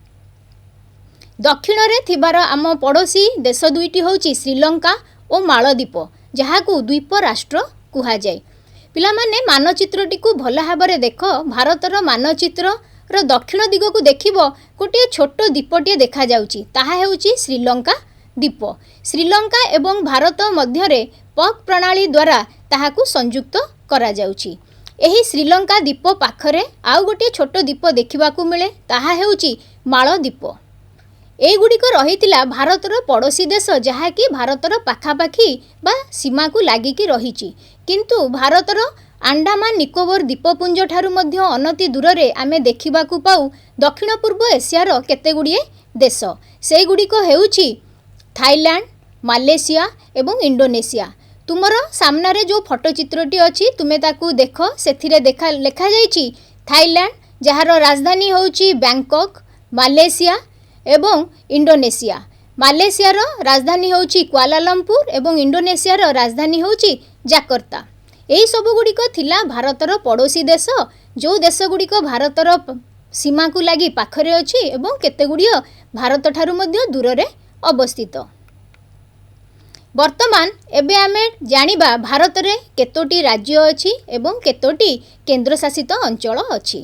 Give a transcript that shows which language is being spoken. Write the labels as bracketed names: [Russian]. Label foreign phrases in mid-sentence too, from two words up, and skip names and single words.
[Odia] ଦକ୍ଷିଣ ରେ ଥିବା ଆମ ପଡ଼ୋଶୀ ଦେଶ ଦୁଇଟି ହେଉଛି ଶ୍ରୀଲଙ୍କା ଓ ମାଳଦ୍ୱୀପ ଯାହାକୁ ଦ୍ୱୀପ ରାଷ୍ଟ୍ର କୁହା ଯାଏ। ପିଲା ମାନେ ମାନଚିତ୍ରଟି କୁ ଭଲ ଭାବରେ ଦେଖ। ଭାରତର ମାନଚିତ୍ର ର ଦକ୍ଷିଣ ଦିଗ କୁ ଦେଖିବ ଗୋଟେ ଛୋଟ ଦ୍ୱୀପଟେ ଦେଖା ଯାଉଛି ତାହା ହେଉଛି ଶ୍ରୀଲଙ୍କା ଦ୍ୱୀପ। ଶ୍ରୀଲଙ୍କା ଏବଂ ଭାରତ ମଧ୍ୟ ରେ ପକ ପ୍ରଣାଳୀ ଦ୍ୱାରା ତାହାକୁ ସଂଯୁକ୍ତ କରା ଯାଉଛି। ଏହି ଶ୍ରୀଲଙ୍କା ଦ୍ୱୀପ ପାଖରେ ଆଉ ଗୋଟେ ଛୋଟ ଦ୍ୱୀପ ଦେଖିବାକୁ ମିଳେ ତାହା ହେଉଛି ମାଳଦ୍ୱୀପ। ଏଗୁଡ଼ିକ ରହିଥିଲା ଭାରତର ପଡ଼ୋଶୀ ଦେଶ ଯାହାକି ଭାରତର ପାଖାପାଖି ବା ସୀମା କୁ ଲାଗିକି ରହିଛି। କିନ୍ତୁ ଭାରତର ଆଣ୍ଡାମାନ ନିକୋବର ଦ୍ୱୀପପୁଞ୍ଜ ଠାରୁ ମଧ୍ୟ ଅନତି ଦୂର ରେ ଆମେ ଦେଖିବାକୁ ପାଉ ଦକ୍ଷିଣ ପୂର୍ବ ଏସିଆର କେତେଗୁଡ଼ିଏ ଦେଶ। ସେ ଗୁଡ଼ିକ ହେଉଛି ଥାଇଲାଣ୍ଡ ମାଲେସିଆ ଏବଂ ଇଣ୍ଡୋନେସିଆ। ତୁମ ସାମନାରେ ଯେଉଁ ଫଟୋଚିତ୍ରଟି ଅଛି ତୁମେ ତାକୁ ଦେଖ ସେଥିରେ ଲେଖା ଯାଇଛି ଥାଇଲାଣ୍ଡ ଯାହାର ରାଜଧାନୀ ହେଉଛି ବ୍ୟାଙ୍କକ। ମାଲେସିଆ ଏବଂ ଇଣ୍ଡୋନେସିଆ। ମାଲେସିଆର ରାଜଧାନୀ ହେଉଛି କୁଆଲାଲମ୍ପୁର ଏବଂ ଇଣ୍ଡୋନେସିଆର ରାଜଧାନୀ ହେଉଛି ଜାକର୍ତ୍ତା। ଏହି ସବୁ ଗୁଡ଼ିକ ଥିଲା ଭାରତର ପଡ଼ୋଶୀ ଦେଶ ଯେଉଁ ଦେଶ ଗୁଡ଼ିକ ଭାରତର ସୀମା କୁ ଲାଗି ପାଖରେ ଅଛି ଏବଂ କେତେଗୁଡ଼ିଏ ଭାରତ ଠାରୁ ମଧ୍ୟ ଦୂର ରେ ଅବସ୍ଥିତ। ବର୍ତ୍ତମାନ ଏବେ ଆମେ ଜାଣିବା ଭାରତ ରେ କେତୋଟି ରାଜ୍ୟ ଅଛି ଏବଂ କେତୋଟି କେନ୍ଦ୍ରଶାସିତ ଅଞ୍ଚଳ ଅଛି।